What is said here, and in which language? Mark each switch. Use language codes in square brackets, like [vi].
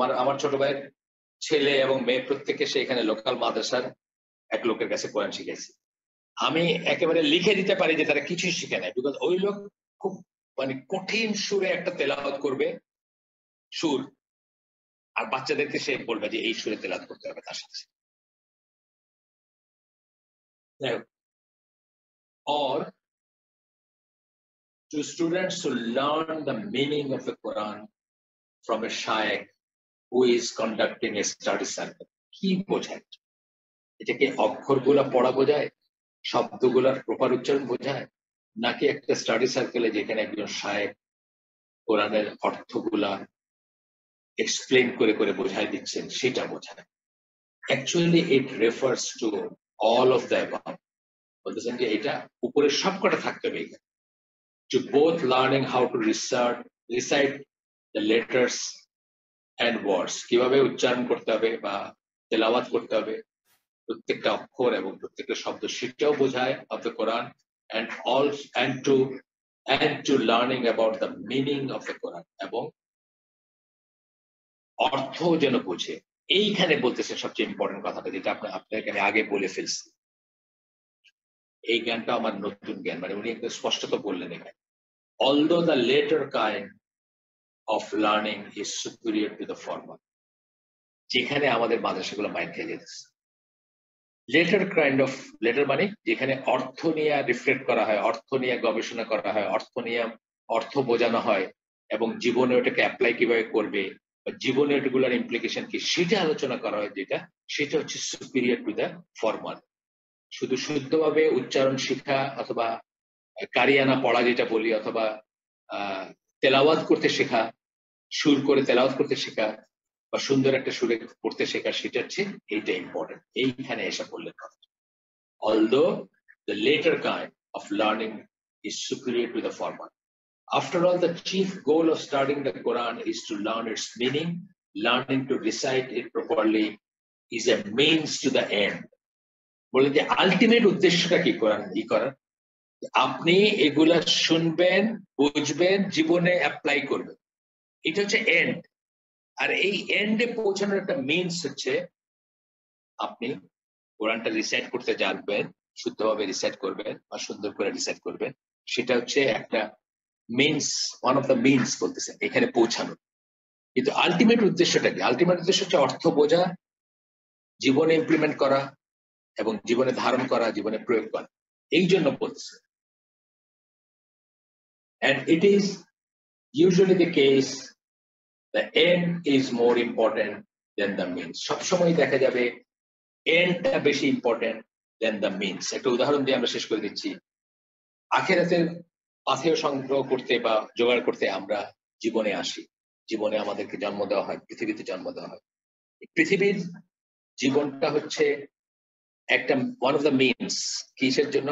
[bn] আমার ছোট ভাইয়ের ছেলে এবং মেয়ে প্রত্যেকে সেখানে লোকাল মাদ্রাসার এক লোকের কাছে কোরআন শিখেছে। আমি একেবারে লিখে দিতে পারি যে তারা কিছুই শিখে নেয়, বিকজ ওই লোক খুব মানে কঠিন সুরে একটা তেলাওয়াত করবে, সুর, আর বাচ্চাদেরকে সে বলবে যে এই সুরে তেলাওয়াত করতে হবে তার সাথে। [en] Or to students to learn the meaning of the Quran from a shaykh who is conducting a study circle. [bn] কি বোঝায়? এটাকে অক্ষরগুলা পড়া বোঝায়, শব্দগুলার প্রপার উচ্চারণ বোঝায়, নাকি একটা স্টাডি সার্কেলে যেখানে একজন শায়েখ কোরআনের অর্থগুলা এক্সপ্লেন করে করে বোঝাই দিচ্ছেন সেটা বোঝায়? [en] Actually it refers to all of the above. [bn] বলতেছেন যে এটা উপরে সবকটা থাকতে হবে এখানে। [en] To both learning how to recite the letters and words, [bn] কিভাবে উচ্চারণ করতে হবে বা তেলাওয়াত করতে হবে প্রত্যেকটা অক্ষর এবং প্রত্যেকটা শব্দ, সেটাও বোঝায় [en] of the Quran, and to learning about the meaning of the Quran, [bn] এবং অর্থ যেন বোঝে। এইখানে বলতেছে সবচেয়ে ইম্পর্টেন্ট কথাটা, যেটা আপনার এখানে আগে বলে ফেলছি। এই জ্ঞানটা আমার নতুন জ্ঞান, মানে উনি একদম স্পষ্টত বললেন এখানে, [en] although the later kind of learning is superior to the former, [bn] যেখানে আমাদের মাদ্রাসাগুলো মাইন্ড খেয়ে যেতেছে। লেটার মানে যেখানে অর্থ নিয়ে রিফ্লেক্ট করা হয়, অর্থ নিয়ে গবেষণা করা হয়, অর্থ বোঝানো হয়, এবং জীবনে ওটাকে অ্যাপ্লাই কিভাবে করবে, বা জীবনে ওটাগুলোর ইমপ্লিকেশন কি সেটা আলোচনা করা হয়, সেটা হচ্ছে [en] Superior to the formal. [bn] শুধু শুদ্ধভাবে উচ্চারণ শিখা অথবা কারিয়ানা পড়া যেটা বলি, অথবা তেলাওয়াত করতে শেখা, সুর করে তেলাওয়াত করতে শেখা, বা সুন্দর একটা সুরে পড়তে শেখা, সেটা হচ্ছে এইটা ইম্পর্টেন্ট। এইখানে এসে বললেন কথা, [en] although the later kind of learning is superior to the former. After all, the chief goal of studying the Quran is to learn its meaning. Learning to recite it properly is a means to the end. [bn] বলে যে ultimate উদ্দেশ্যটা কি করার, আপনি এগুলা শুনবেন, বুঝবেন, জীবনে অ্যাপ্লাই করবেন, এটা হচ্ছে এন্ড। আর এই এন্ডে পৌঁছানোর একটা মিনস হচ্ছে আপনি কোরআনটা রিসাইট করতে জানবেন, শুদ্ধভাবে রিসাইট করবেন বা সুন্দর করে রিসাইট করবেন, সেটা হচ্ছে একটা means, [en] one of the means [bn] বলতেছেন এখানে পৌঁছানো। কিন্তু আলটিমেট উদ্দেশ্যটা কি? আলটিমেট উদ্দেশ্য হচ্ছে অর্থ বোঝা, জীবনে ইমপ্লিমেন্ট করা এবং জীবনে ধারণ করা, জীবনে প্রয়োগ করা। এই জন্য বলতেছে। [en] And it is usually the case the end is more important than the means. [bn] সবসময় দেখা যাবে এন্ডটা বেশি ইম্পর্টেন্ট [en] Than the means. [bn] একটা উদাহরণ দিয়ে আমরা শেষ করে দিচ্ছি। আখেরাতের পাথেয় সংগ্রহ করতে বা জোগাড় করতে আমরা জীবনে আসি, জীবনে আমাদেরকে জন্ম দেওয়া হয়, পৃথিবীতে জন্ম দেওয়া হয়। পৃথিবীর জীবনটা হচ্ছে একটা [en] One of the means. [bn] কিসের জন্য?